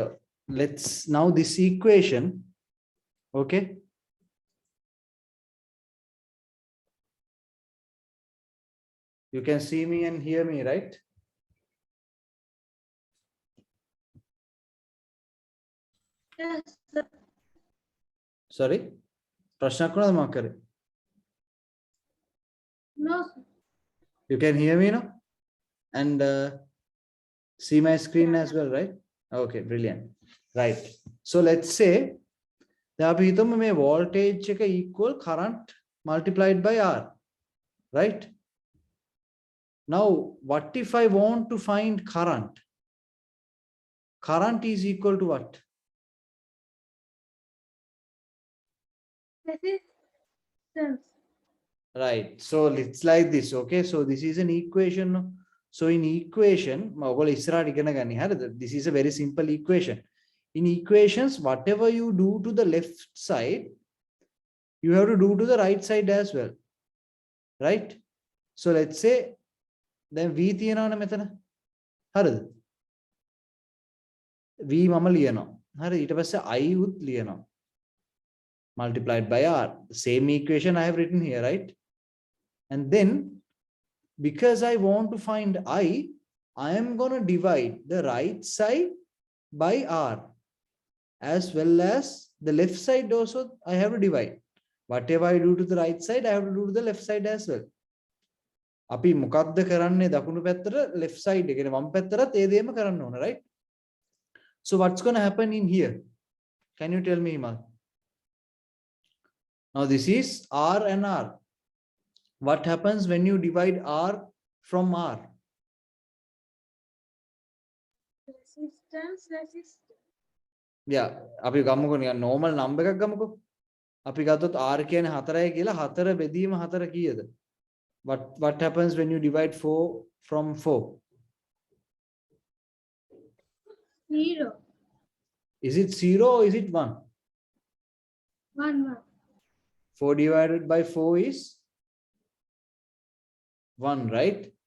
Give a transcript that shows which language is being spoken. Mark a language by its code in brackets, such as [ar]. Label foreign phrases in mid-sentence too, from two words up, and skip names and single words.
[en] Let's now this equation. Okay. You can see me and hear me, right? Yes, sir. [si] sorry ප්‍රශ්නයක් වුණාද මම කරේ? [en] No, sir. You can hear me now and see my screen Yeah. as well, right? Okay, brilliant. Right, so let's say [si] දැන් අපි හිතමු මේ voltage එක [en] equal current multiplied by R, right? Now what if I want to find current? Current is equal to what? Resistance. Right, so it's like this. Okay, so this is an equation. So in equation [si] ඔයගොල්ලෝ ඉස්සරහට ඉගෙන ගන්න. හරිද? [en] This is a very simple equation. In equations, whatever you do to the left side, you have to do to the right side as well, right? So let's say then v [si] තියනවනේ මෙතන. හරිද? v මම ලියනවා. හරි, ඊට පස්සේ I උත් ලියනවා. [en] Multiplied by R. The same equation I have written here, right? And then because I want to find I am going to divide the right side by R as well as the left side also I have to divide. Whatever I do to the right side, I have to do to the left side as well. [si] අපි මොකක්ද කරන්නේ දකුණු පැත්තට [en] left side [si] එක කියන්නේ වම් පැත්තටත් ඒ දෙයම කරන්න ඕන, right? [en] So what's going to happen in here? Can you tell me, Himal? Now this is R and R. What happens when you divide R from R? Resistance. Yeah, [si] අපි ගමුකෝ නිකන් [en] normal number [si] එකක් ගමුකෝ. අපි ගත්තොත් R කියන්නේ 4යි කියලා 4 බෙදීම 4 කීයද? [en] What happens when you divide 4 from 4? 0. Is it 0 or is it 1? 1. 4 divided by 4 is 1, right?